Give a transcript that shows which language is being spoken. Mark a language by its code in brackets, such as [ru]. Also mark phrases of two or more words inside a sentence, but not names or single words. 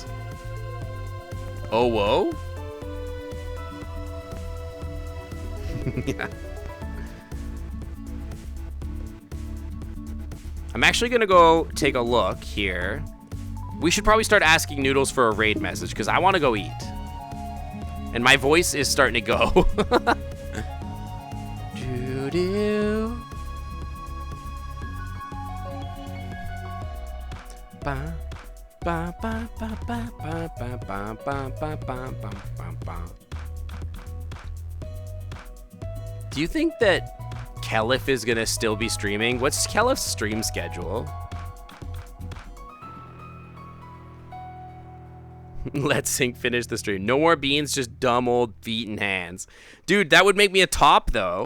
[en] Oh, whoa? Yeah. I'm actually gonna go take a look here. We should probably start asking Noodles for a raid message because I want to go eat. And my voice is starting to go. Doo-doo. Ba, ba, ba, ba, ba, ba, ba, ba, ba, ba, ba, ba, ba. Do you think that Kelif is gonna still be streaming? What's Kelif's stream schedule? Let Sync finish the stream. No more beans, just dumb old feet and hands. Dude, that would make me a top though.